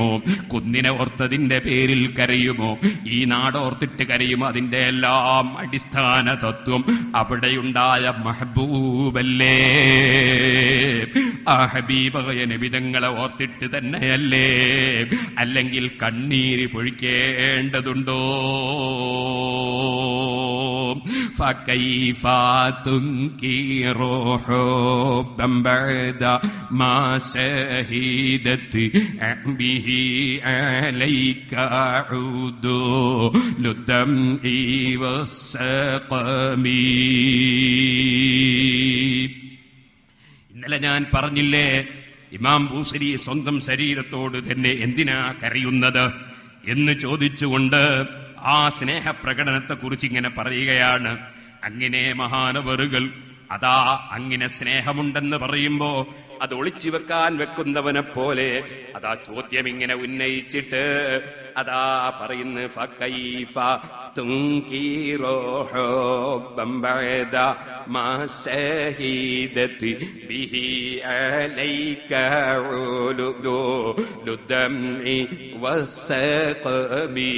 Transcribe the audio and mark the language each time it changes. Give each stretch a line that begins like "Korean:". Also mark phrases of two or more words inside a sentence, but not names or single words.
Malayalam: കുന്നിനെ ഓർത്തതിന്റെ പേരിൽ കരയുമോ? ഈ നാടോർത്തിട്ട് കരയുമോ? അതിന്റെ എല്ലാം അടിസ്ഥാന തത്വം അവിടെയുണ്ടായ മഹബൂബല്ലേ. ആ ഹബീബായ നബിതങ്ങളെ ഓർത്തിട്ട് തന്നെയല്ലേ? അല്ലെങ്കിൽ കണ്ണീര് പൊഴിക്കേണ്ടതുണ്ടോ?
Arabic: فكيف تنكر حبا بعد ما شهدت به عليك عدول الدمع والسقم.
Malayalam: ഇന്നലെ ഞാൻ പറഞ്ഞില്ലേ, ഇമാം ബൂസരി സ്വന്തം ശരീരത്തോട് തന്നെ എന്തിനാ കരയുന്നത് എന്ന് ചോദിച്ചുകൊണ്ട് ആ സ്നേഹപ്രകടനത്തെ കുറിച്ച് ഇങ്ങനെ പറയുകയാണ്. അങ്ങനെ മഹാനവറുകൾ അതാ അങ്ങനെ സ്നേഹമുണ്ടെന്ന് പറയുമ്പോ അത് ഒളിച്ചു വെക്കാൻ വെക്കുന്നവനെ പോലെ അതാ ചോദ്യം ഇങ്ങനെ ഉന്നയിച്ചിട്ട് അതാ പറയുന്നു,
Arabic: فكيف تنكر حبا بعد ما شهدت به عليك عدول الدمع والسقم.